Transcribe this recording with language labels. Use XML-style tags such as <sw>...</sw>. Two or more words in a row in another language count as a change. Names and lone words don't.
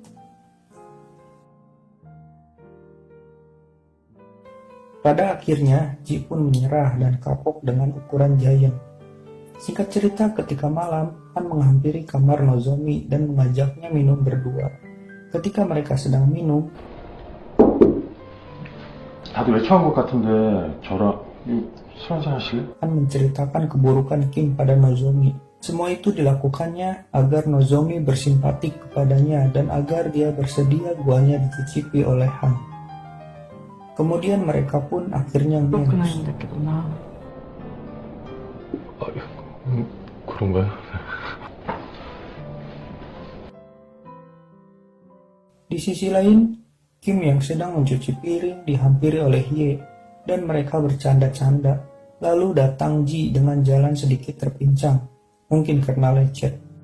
<id>Pada akhirnya, Ji pun menyerah dan kapok dengan ukuran giant. Singkat cerita, ketika malam, Han menghampiri kamar Nozomi dan mengajaknya minum berdua. Ketika mereka sedang minum,</id> <ko>다들 외출한 것 같은데 저랑 술 한잔 하실래?</ko> <id>Han menceritakan keburukan Kim pada Nozomi. Semua itu dilakukannya agar Nozomi bersimpatik kepadanya dan agar dia bersedia guanya dicicipi oleh Han. Kemudian mereka pun akhirnya</id> <ko>그렇구나 ngeus. 했겠구나. 그런가요?</ko> <id>Di sisi lain, Kim yang sedang mencuci piring dihampiri oleh Hye dan mereka bercanda-canda. Lalu datang Ji dengan jalan sedikit terpincang, mungkin karena lecet.</id>